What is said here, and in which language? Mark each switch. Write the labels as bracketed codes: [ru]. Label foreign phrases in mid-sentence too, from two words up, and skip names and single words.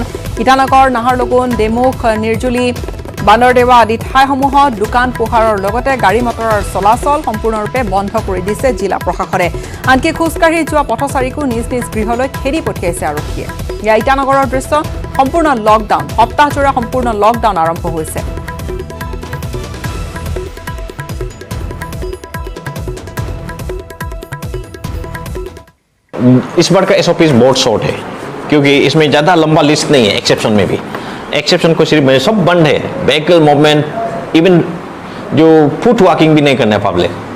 [as] ইটানগৰ, নাহৰলগুন, ডেমুখ, নিৰ্জুলি, বান্দৰদেৱা আদি ঠাইসমূহত দোকান পোহাৰৰ লগতে গাড়ী মটৰৰ চলাচল সম্পূৰ্ণৰূপে বন্ধ কৰি দিছে জিলা প্ৰশাসনে। আনকি খোজকাঢ়ি যোৱা পথচাৰীকো নিজ নিজ গৃহলৈ খেদি পঠিয়াইছে আৰক্ষীয়ে। এয়া ইটানগৰৰ দৃশ্য, সম্পূৰ্ণ লকডাউন। সপ্তাহজোৰা সম্পূৰ্ণ লকডাউন আৰম্ভ হৈছে। [hi] इस बार का SOP बहुत शॉर्ट है, क्योंकि इसमें ज़्यादा लंबा लिस्ट नहीं है। एक्सेप्शन में भी एक्सेप्शन को सिर्फ सब बंद है, [en] vehicle movement, [hi] इवन जो [en] foot walking [hi] भी नहीं करना है पब्लिक।